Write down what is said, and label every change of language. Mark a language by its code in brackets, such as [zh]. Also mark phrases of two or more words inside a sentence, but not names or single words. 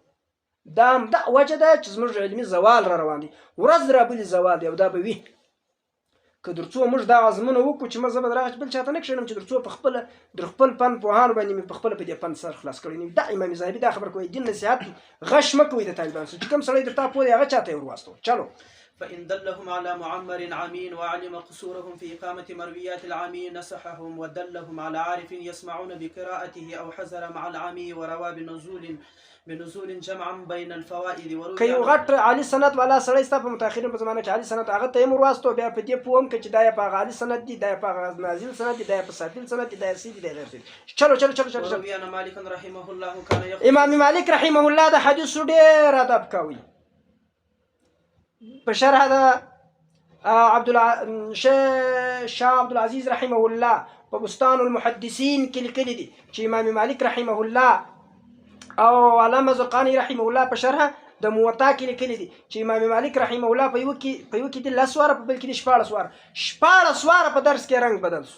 [ps] دا همدا وجه ده چې زموږ علمي زوال را روان دی، ورځ رابلې زوال دی، او دا به وي که در څو موږ دا عزمونه وکړو چې زه به د بل چاته نه کښېنم چې در څو په خپله در خپل فن پوهانو باندې مې په خپله په دې فن سر خلاص کړی نه. دا امام ذهبي دا خبر کوي، دین نصیحت غش مه کوئ د طالبانو سره، چې کوم سړی درته پوه دی هغه چاته یې ورواستوه. چلو [ar] فإن دلهم على معمر عمين وعلم قصورهم في إقامة مرويات العمي نصحهم، ودلهم على عارف يسمعون بقراءته أو حذر مع العمي، وروى بنزول جمعا بين الفوائد. [ps] که یو غټ عالي سند والا سړی ستا په متأخرین په زمانه کې عالي سند هغه ته یې ورواستو، بیا په دې پوه هم که چې دا یې په هغه عالي سند دي، دا یې په هغه نازل سند دي، دا یې په سافل سند دي، دا یې څه دي، دا یې غیر څه دي. چلو [ar] وروي أن مالكا رحمه الله كان [ps] امام مالک [ar] رحمه الله [ps] د حدیثو ډېر ادب کوي. په شرح د شاه عبدالعزیز [ar] رحمه الله [ps] په بستان المحدثین کې لیکلي دي چې امام مالک [ar] رحمه الله [ps] او علامه زرقانی [ar] رحمه الله [ps] په شرح د موطا کې لیکلي دي چې امام مالک [ar] رحمه الله [ps] په یو کې د 10 واره، په بل کې د 14 واره په درس کې رنګ بدل شو.